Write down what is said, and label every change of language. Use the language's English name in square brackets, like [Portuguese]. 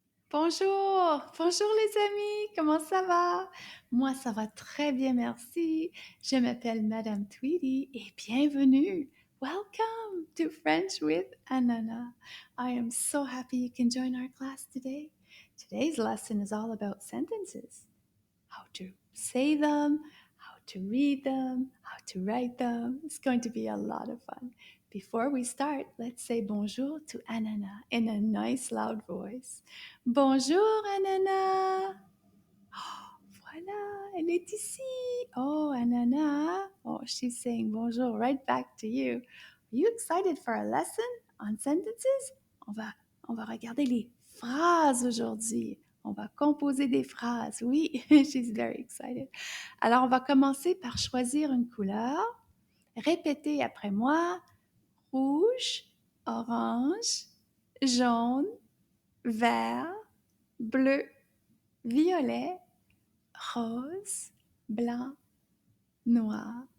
[French] Bonjour, bonjour les amis, comment ça va? Moi, ça va très bien, merci. Je m'appelle Madame Tweedy et bienvenue. [English] Welcome to French with Ananas. I am so happy you can join our class today. Today's lesson is all about sentences. How to say them, how to read them, how to write them. It's going to be a lot of fun. Before we start, let's say bonjour to Ananas in a nice loud voice. [French] Bonjour Ananas. Oh, voilà, elle est ici. [English] Oh, Ananas. Oh, she's saying bonjour right back to you. Are you excited for our lesson on sentences? [French] On va regarder les phrases aujourd'hui. On va composer des phrases. Oui, [English] she's very excited. [French] Alors, on va commencer par choisir une couleur. Répétez après moi. Rouge, orange, jaune, vert, bleu, violet, rose, blanc, noir.